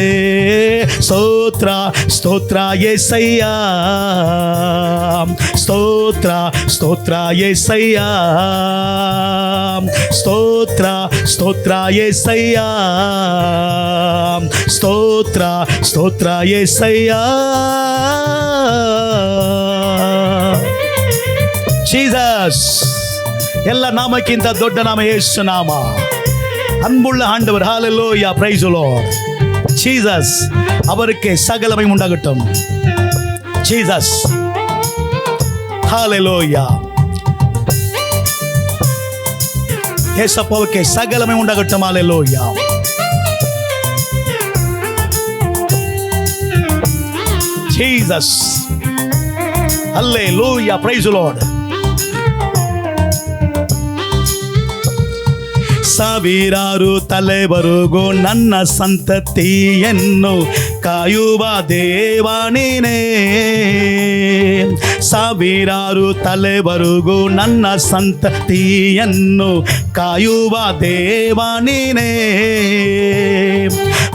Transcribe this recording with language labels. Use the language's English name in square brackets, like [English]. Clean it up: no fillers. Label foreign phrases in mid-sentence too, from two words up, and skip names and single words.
[Kannada] ಸ್ತೋತ್ರ ಸ್ತೋತ್ರ యేసయ్య, ಸ್ತೋತ್ರ ಸ್ತೋತ್ರ యేసయ్య, ಸ್ತೋತ್ರ ಸ್ತೋತ್ರ యేసయ్య, ಸ್ತೋತ್ರ ಸ್ತೋತ್ರ యేసయ్య. ಜೀಸಸ್. ಎಲ್ಲ ನಾಮಕ್ಕಿಂತ ದೊಡ್ಡ ನಾಮ ಯೇಸು ನಾಮ. [Tamil] அன்புள்ள ஆண்டவர். ஹல்லேலூயா. [English] Praise the Lord. [Tamil] ஜீசஸ். அவருக்கு சகல மகிமை உண்டாகட்டும். ஜீசஸ். ஹல்லேலூயா. ஏசப்பாவுக்கு சகல மகிமை உண்டாகட்டும். ஹல்லேலூயா. ஜீசஸ். ஹல்லேலூயா. [English] Praise the Lord. [Kannada] ಸಾವಿರಾರು ತಲೆವರೆಗೂ ನನ್ನ ಸಂತತಿಯನ್ನು ಕಾಯುವ ದೇವ ನೀನೇ. ಸಾವಿರಾರು ತಲೆವರೆಗೂ ನನ್ನ ಸಂತತಿಯನ್ನು ಕಾಯುವ ದೇವ ನೀನೇ.